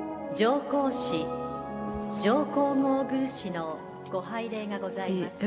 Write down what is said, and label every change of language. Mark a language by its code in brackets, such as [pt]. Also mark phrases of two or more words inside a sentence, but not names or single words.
[ja] 上皇使上皇后宮使のご拝礼がござい The ます。